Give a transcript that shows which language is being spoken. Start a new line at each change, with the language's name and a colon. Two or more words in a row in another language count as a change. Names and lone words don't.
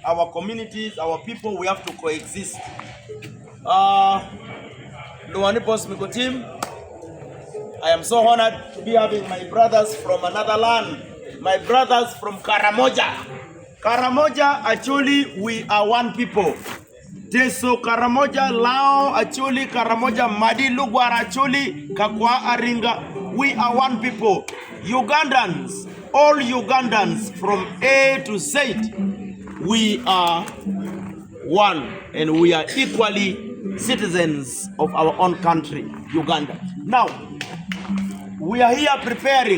English: Our communities, our people, we have to coexist. Luani Bosmiko team, I am so honored to be having my brothers from another land, my brothers from Karamoja. Karamoja, Acholi, we are one people. Teso, Karamoja, Lao, Acholi, Karamoja, Madi, Lugwar, Acholi, Kakwa, Aringa, we are one people. Ugandans, all Ugandans from A to Z, we are one and we are equally citizens of our own country, Uganda. Now, we are here preparing.